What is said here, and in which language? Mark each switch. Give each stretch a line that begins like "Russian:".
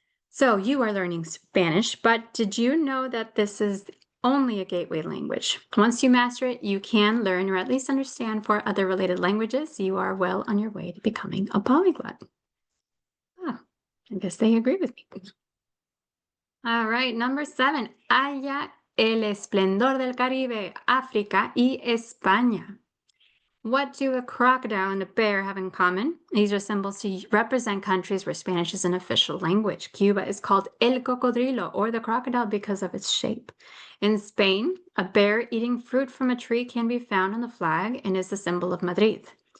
English: So you are learning Spanish, but did you know that this is only a gateway language? Once you master it, you can learn or at least understand 4 other related languages. You are well on your way to becoming a polyglot. Oh, I guess they agree with me. All right, number 7.
Spanish: Haya el esplendor del Caribe, África y España.
English: What do a crocodile and a bear have in common? These are symbols to represent countries where Spanish is an official language. Cuba is called el cocodrilo, or the crocodile, because of its shape. In Spain, a bear eating fruit from a tree can be found on the flag and is the symbol of Madrid.